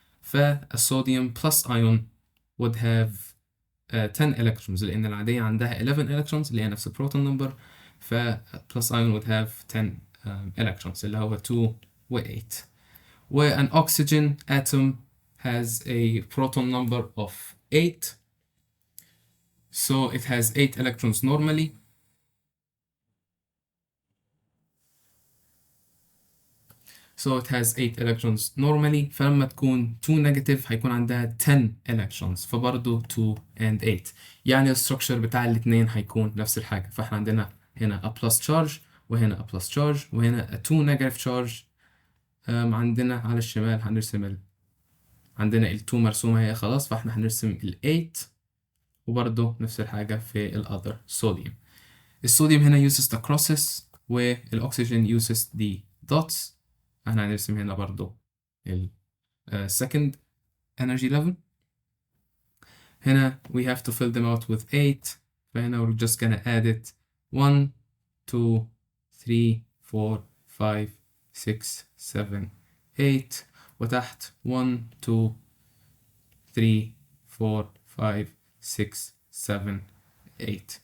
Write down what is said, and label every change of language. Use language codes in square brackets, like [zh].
[ar] فالصوديوم [en] plus ion would have 10 electrons، [ar] لأن العادية عندها 11 electrons اللي هي نفس البروتون نمبر. [en] ف plus ion would have 10 electrons [ar] اللي هو [en] 2 و 8. One oxygen atom has a proton number of 8. So it has 8 electrons normally. So it has 8 electrons normally. [ar] فلما تكون 2 negative هيكون عندها 10 electrons، فبرضه 2 and 8. يعني الستركشر بتاع الاتنين هيكون نفس الحاجة. فاحنا عندنا هنا [en] a plus charge [ar] وهنا [en] a plus charge وهنا a 2 negative charge. [ar] عندنا على الشمال هنرسم عندنا ال 2 مرسومة هي خلاص، فاحنا هنرسم ال 8 وبرضه نفس الحاجة في ال other sodium. [en] الصوديوم هنا uses the crosses والأكسجين uses the dots. [ar] احنا هنرسم هنا برضو ال second energy level. [en] هنا we have to fill them out with 8. [ar] فهنا [en] we're just gonna add it 1 2 3 4 5 6 7 8. وتحت 1 2 3 4 5 6 7 8.